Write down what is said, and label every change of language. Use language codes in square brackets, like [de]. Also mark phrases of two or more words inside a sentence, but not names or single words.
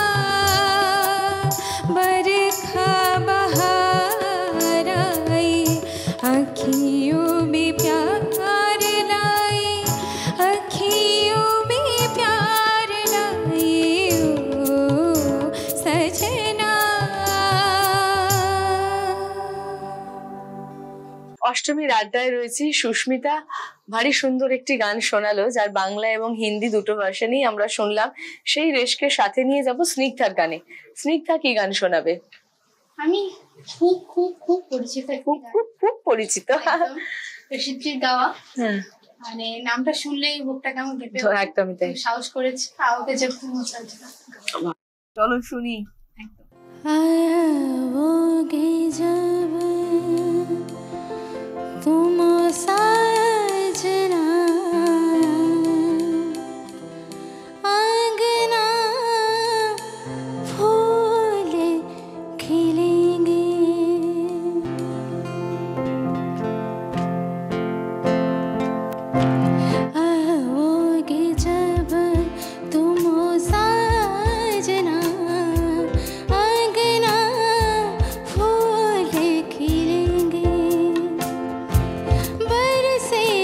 [hi] बरखा बहार आई, अखियों में प्यार लाई, अखियों में प्यार लाई, ओ सजना। [bn] অষ্টমীর আড্ডায় রয়েছি সুস্মিতা ভারী সুন্দর একটি গান শোনালো, যার বাংলা এবং হিন্দি দুটো ভার্সনই আমরা শুনলাম। সেই রেশকে সাথে নিয়ে যাব স্নিগ্ধার গানে। স্নিগ্ধা কি গান শোনাবে? আমি খুব খুব খুব পরিচিত একটি খুব গান, খুব খুব পরিচিত। একদম প্রসিদ্ধির গাওয়া, হ্যাঁ, মানে নামটা শুনলেই বুকটা কেমন কেঁপে তো একদমই তাই। সাহস করেছি আওকে যে চলো শুনি। [hi] आओगे जब तुम साजना, आंगना फूल खिलेंगे, आओगे जब तुम साजना, आंगना फूल खिलेंगे, बरसे